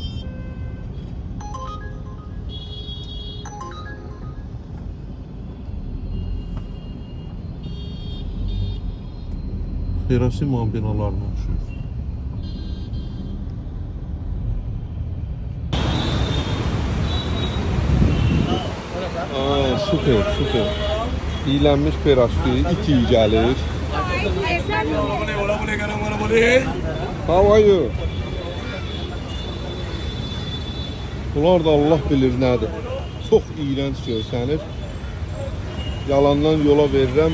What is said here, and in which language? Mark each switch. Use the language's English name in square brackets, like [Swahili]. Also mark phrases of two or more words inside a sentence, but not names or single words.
[Azerbaijani] Xerasiman binalarına oxşuyur. Süper, süper. İyilənmiş peraşki, it iyi gəlir. [English] How are you? [Azerbaijani] Bunlar da Allah bilir nədir. Çox iyrənc görsənir. Yalandan yola verirəm.